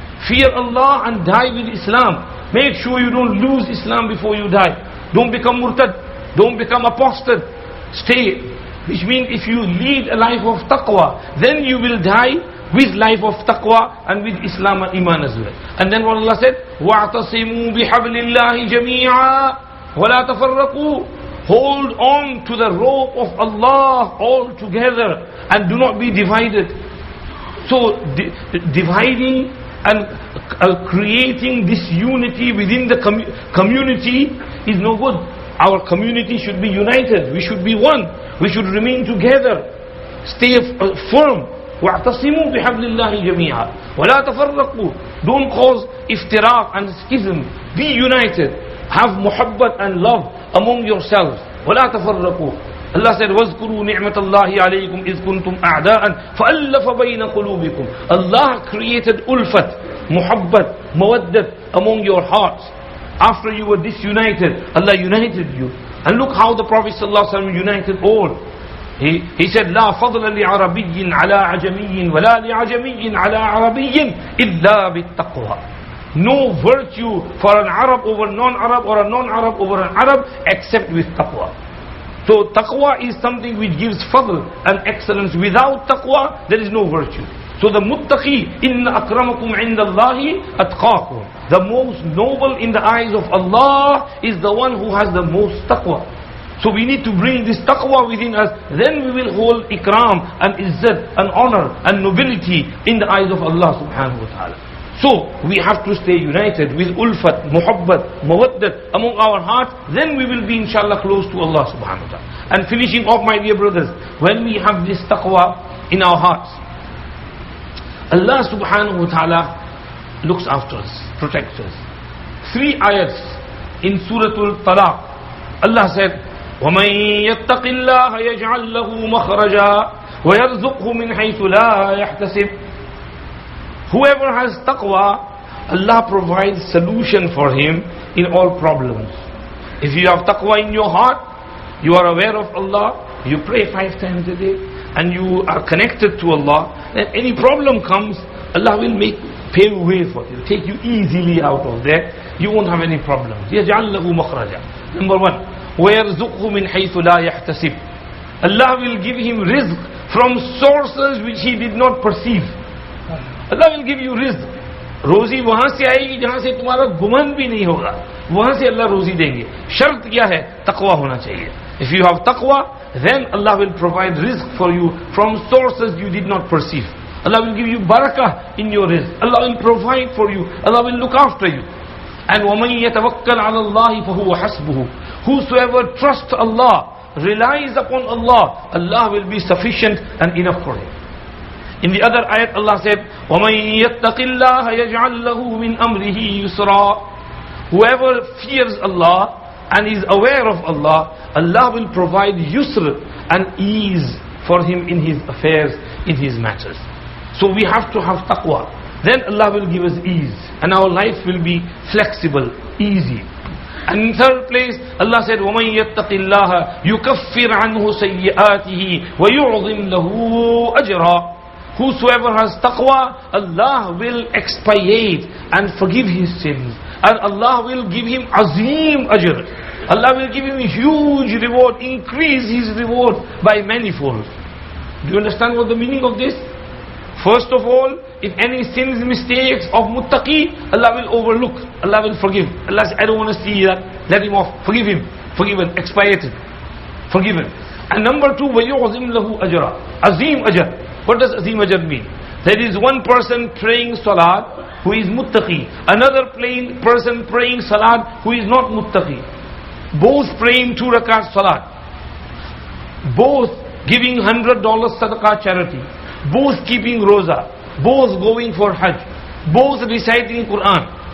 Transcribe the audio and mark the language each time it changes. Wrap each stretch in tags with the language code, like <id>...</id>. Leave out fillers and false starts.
<en>Fear Allah and die with Islam. Make sure you don't lose Islam before you die. Don't become murtad. Don't become apostate. Stay. Which means if you lead a life of taqwa, then you will die with life of taqwa and with Islam and Iman as well. And then what Allah said,</en> <ar>وَاعْتَصِمُوا بِحَبْلِ اللَّهِ جَمِيعًا وَلَا تَفَرَّقُوا.</ar> <en>Hold on to the rope of Allah all together and do not be divided. So dividing and creating this unity within the community is no good. Our community should be united. We should be one. We should remain together. Stay firm.</en> <ar>وَاعْتَصِمُوا بِحَبْلِ اللَّهِ جَمِيعًا وَلَا تَفَرَّقُوا.</ar> <en>Don't cause iftiraq and schism. Be united. Have muhabbat and love among yourselves.</en> <ar>وَلَا تَفَرَّقُوا.</ar> <en>Allah said,</en> <ar>وَاذْكُرُوا نِعْمَةَ اللَّهِ عَلَيْكُمْ إِذْ كُنْتُمْ أَعْدَاءً فَأَلَّفَ بَيْنَ قُلُوبِكُمْ.</ar> <en>Allah created ulfat, muhabbat, mawaddat among your hearts. After you were disunited, Allah united you. And look how the Prophet ﷺ united all. He said,</en> <ar>لا فضل لعربي على عجمي ولا لعجمي على عربي إلا بالتقوى.</ar> <en>No virtue for an Arab over non-Arab or a non-Arab over an Arab except with taqwa. So taqwa is something which gives fadl and excellence. Without taqwa, there is no virtue. So the muttaqi,</en> <ar>inna akramakum indallahi atqakum.</ar> <en>The most noble in the eyes of Allah is the one who has the most taqwa. So we need to bring this taqwa within us, then we will hold ikram and izzat and honor and nobility in the eyes of Allah subhanahu wa ta'ala. So we have to stay united with ulfat, muhabbat, mawaddat among our hearts, then we will be inshallah close to Allah subhanahu wa ta'ala. And finishing off, my dear brothers, when we have this taqwa in our hearts, Allah subhanahu wa ta'ala looks after us, protects us. 3 ayats in Surah Al-Talaq. Allah said,</en> <ar>وَمَنْ يَتَّقِ اللَّهَ يَجْعَلْ لَهُ مَخْرَجًا وَيَرْزُقْهُ مِنْ حَيْثُ لَا يَحْتَسِبُ.</ar> <en>Whoever has taqwa, Allah provides solution for him in all problems. If you have taqwa in your heart, you are aware of Allah, you pray 5 times a day, and you are connected to Allah, then any problem comes, Allah will pave way for you, take you easily out of there. You won't have any problems.</en> <ar>يَجْعَلْ لَهُ مَخْرَجًا.</ar> <en>Number 1,</en> <ar>وَيَرْزُقْهُ مِنْ حَيْثُ لَا يَحْتَسِبُ.</ar> <en>Allah will give him rizq from sources which he did not perceive. Allah will give you rizq.</en> <hi>रोजी वहां से आएगी जहां से तुम्हारा गुमान भी नहीं होगा, वहां से अल्लाह रोजी देंगे. शर्त क्या है? तकवा होना चाहिए.</hi> <en>If you have taqwa, then Allah will provide rizq for you from sources you did not perceive. Allah will give you barakah in your rizq. Allah will provide for you. Allah will look after you. And</en> <ar>وَمَنْ يَتَوَكَّلْ عَلَى اللَّهِ فَهُوَ حَسْبُهُ.</ar> <en>Whosoever trusts Allah, relies upon Allah, Allah will be sufficient and enough for him. In the other ayat, Allah said,</en> <ar>وَمَنْ يَتَّقِ اللَّهَ يَجْعَلْ لَهُ مِنْ أَمْرِهِ يُسْرًا.</ar> <en>Whoever fears Allah and is aware of Allah, Allah will provide yusr and ease for him in his affairs, in his matters. So we have to have taqwa. Then Allah will give us ease, and our life will be flexible, easy. And in third place, Allah said,</en> <ar>وَمَنْ يَتَّقِ اللَّهَ يُكَفِّرْ عَنْهُ سَيِّئَاتِهِ وَيُعْظِمْ لَهُ أَجْرًا.</ar> <en>Whosoever has taqwa, Allah will expiate and forgive his sins. And Allah will give him azim ajr. Allah will give him a huge reward, increase his reward by manifold. Do you understand what the meaning of this? First of all, if any sins, mistakes of muttaqi, Allah will overlook, Allah will forgive. Allah says, I don't want to see that, let him off, forgive him, forgiven, expiated, forgiven.</en> <ar>And number 2, وَيُعْظِمْ لَهُ أَجْرًا.</ar> <en>Azim ajr. What does azim ajr mean? There is one person praying salat who is muttaqi, another person praying salat who is not muttaqi. Both praying 2 rakat salat, both giving $100 sadaqah charity, both keeping roza, both going for hajj, both reciting Quran.</en>